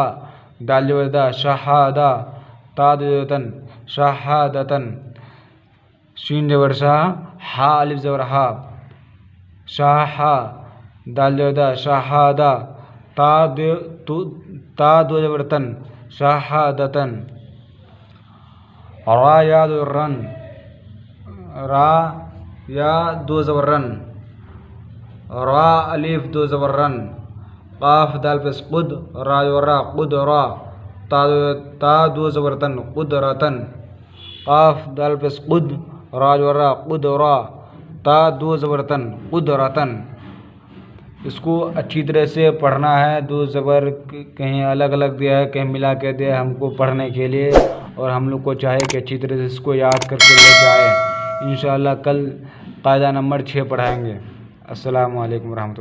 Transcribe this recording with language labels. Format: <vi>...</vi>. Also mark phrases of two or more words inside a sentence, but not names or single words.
<ur>دال زبر دا، شہادہ۔ تا دو زبرتن، شہادتن۔ شین زبر شاہ، ہا الف زبر ہا، شاہ۔ دال زبر دا، شہادہ۔ تا دو زبرتن، شہادتن۔ را یا دو رن، را یا دو زبر رن، را الف دو زبر رن۔ قاف دال پہ قد، را و را، قدرا۔ تا دو زبرتن، قدرتن۔ قاف دال پہ قد، را و را، قدرا۔ تا دو زبرتن، قدرتن۔ اس کو اچھی طرح سے پڑھنا ہے، دو زبر کہیں الگ الگ دیا ہے، کہیں ملا کے دیا ہے ہم کو پڑھنے کے لیے، اور ہم لوگ کو چاہے کہ اچھی طرح سے اس کو یاد کر کے لے جائیں۔ انشاءاللہ کل قاعدہ نمبر 6 پڑھائیں گے۔</ur> <ar>السلام علیکم ورحمۃ اللہ۔</ar>